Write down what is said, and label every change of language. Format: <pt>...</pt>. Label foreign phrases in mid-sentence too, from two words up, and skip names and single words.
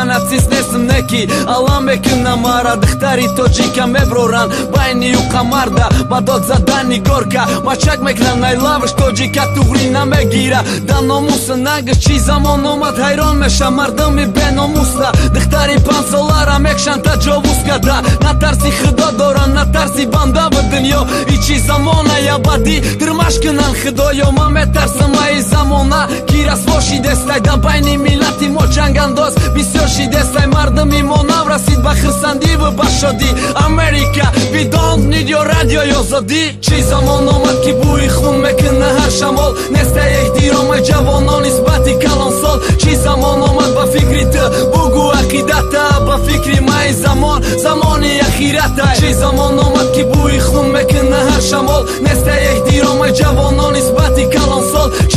<tg>нацист нестм не ки алам мекунам мара духтари тоҷика меброран байни юқа марда ба дод задани горка мачак мекунам найлавш тоҷика туғри намегира да номуса нагаш чӣ замон омад ҳайрон мешам мардами беномуста духтари панҷсолара мекшанд таҷовуз карда натарси худо доранд натарси банда ба дунё и чӣ замона ябадӣ дирмаш кунанд худоё ман метарсам аи замона ки расво шидестай да байни миллати мо ҷангандоз бисёр шидестай мардами мо наврасид ба хурсандиву ба шодӣ Америка</tg> <en>we don't need your radio</en> <tg>озодӣ чӣ замон омад ки бӯи хун мекуна ҳар шамол нестай эҳтиромай ҷавонон нисбати калонсол чӣ замон омад ба фикри ту бугӯ ақидата ба фикри май замон замони ахирата чӣ замон омад ки бӯи хун мекуна ҳар шамол нестай эҳтиромай ҷавонон нисбати калонсол чӣ</tg>